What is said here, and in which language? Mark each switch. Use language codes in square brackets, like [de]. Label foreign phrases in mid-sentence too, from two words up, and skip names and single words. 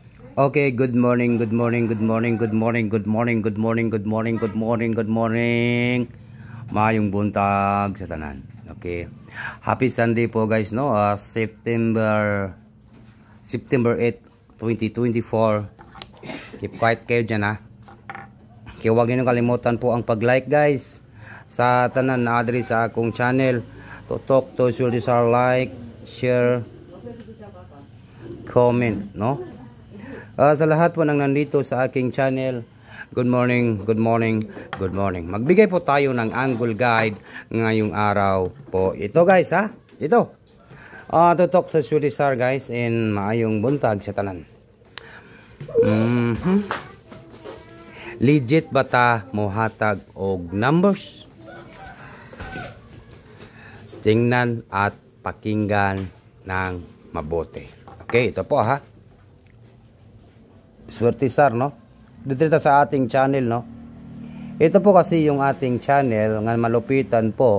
[en] Okay, good morning, good morning, good morning, good morning, good morning, good morning, good morning, good morning, good morning. [ceb] Maayong buntag sa tanan. [en] Okay. Happy Sunday po guys, no? September 8, 2024. Keep quiet [tl] kayo dyan ha. Okay, huwag niyo kalimutan po ang pag-like guys [ceb] sa tanan na adri sa akong channel. [tl] Tutok to sa like, share, comment, no? Sa lahat po nang nandito sa aking channel, [en] good morning, good morning, good morning. [tl] Magbigay po tayo ng [en] angle guide [tl] ngayong araw po. Ito guys ha, ito. Tutok sa Surisar guys in [ceb] maayong buntag sa tanan. Legit ba ta mohatag og numbers? [tl] Tingnan at pakinggan ng mabuti. Okay, ito po ha. Surisar, no? Dito sa ating channel, no? Ito po kasi yung ating channel nga malupitan po.